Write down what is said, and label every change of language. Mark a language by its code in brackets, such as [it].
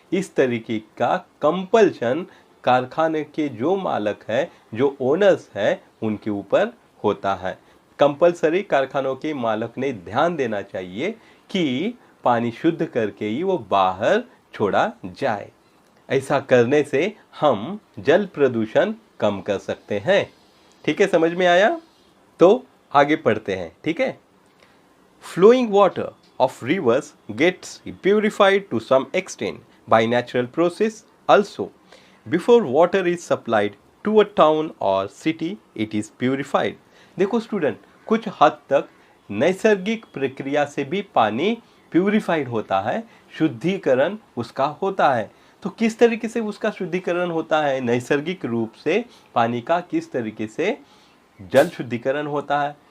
[hi] इस तरीके का कंपल्शन कारखाने के जो मालक है, जो ओनर्स है, उनके ऊपर होता है। कंपल्सरी कारखानों के मालक ने ध्यान देना चाहिए कि पानी शुद्ध करके ही वो बाहर छोड़ा जाए। ऐसा करने से हम जल प्रदूषण कम कर सकते हैं। ठीक है, समझ में आया? तो आगे पढ़ते हैं, ठीक है। [en] Flowing water of rivers gets purified to some extent by natural process also. Before water is supplied to a town or city, it is purified. [hi] देखो स्टूडेंट, कुछ हद तक नैसर्गिक प्रक्रिया से भी पानी प्यूरिफाइड होता है, शुद्धिकरण उसका होता है। तो किस तरीके से उसका शुद्धिकरण होता है? नैसर्गिक रूप से पानी का किस तरीके से जल शुद्धिकरण होता है?